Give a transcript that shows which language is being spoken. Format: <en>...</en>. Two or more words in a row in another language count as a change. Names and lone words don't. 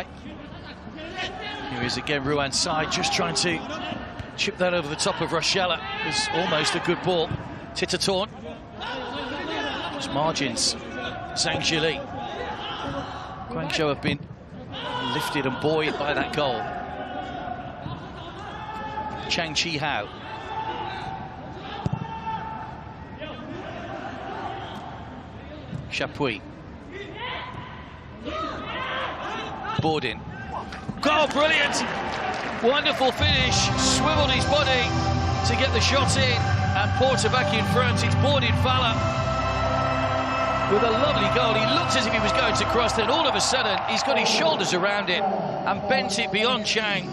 <en>Here is again Ransai, just trying to chip that over the top of Rochella. It's almost a good ball. Titatorn. Just margins. Zhang Jili. Guangzhou have been lifted and buoyed by that goal. Chang Chi Hao. Chapuis. Bordin. Goal, brilliant! Wonderful finish, swiveled his body to get the shot in, and Porter back in front. It's Bordin Fala with a lovely goal. He looked as if he was going to cross, then all of a sudden he's got his shoulders around it and bent it beyond Chang.</en>